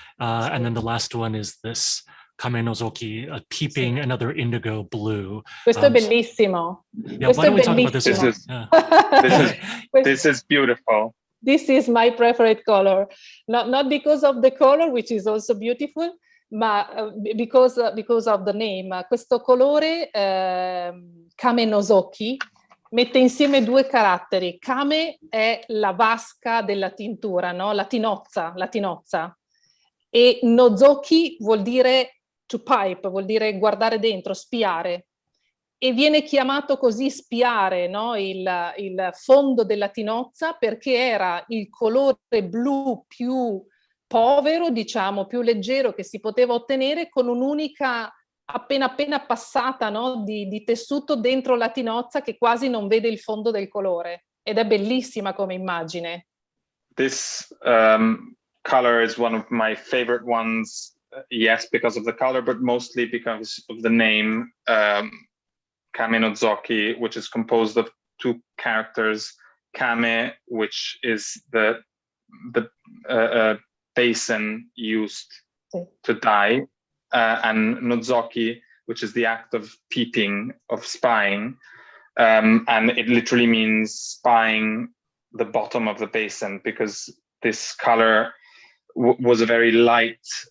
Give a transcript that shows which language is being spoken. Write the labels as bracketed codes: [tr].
[en] And then the last one is this Kamenozoki, a peeping, another indigo blue. [it] Questo è bellissimo. [en] Yeah, why don't we talk about this one? This is beautiful. This is my preferred color. Not because of the color, which is also beautiful, [it] ma [en] because of the name. [it] Questo colore, Kamenozoki, mette insieme 2 caratteri. Kame è la vasca della tintura, no? la tinozza. E nozoki vuol dire [en] to pipe, [it] vuol dire guardare dentro, spiare. E viene chiamato così spiare, no? il fondo della tinozza, perché era il colore blu più povero, diciamo, più leggero che si poteva ottenere con un'unica appena passata, no? di tessuto dentro la tinozza che quasi non vede il fondo del colore. Ed è bellissima come immagine. [en] This color is one of my favorite ones, yes, because of the color, but mostly because of the name. Kamenozoki, which is composed of 2 characters, kame, which is the basin used to dye, and nozoki, which is the act of peeping, of spying, and it literally means spying the bottom of the basin, because this color was a very light,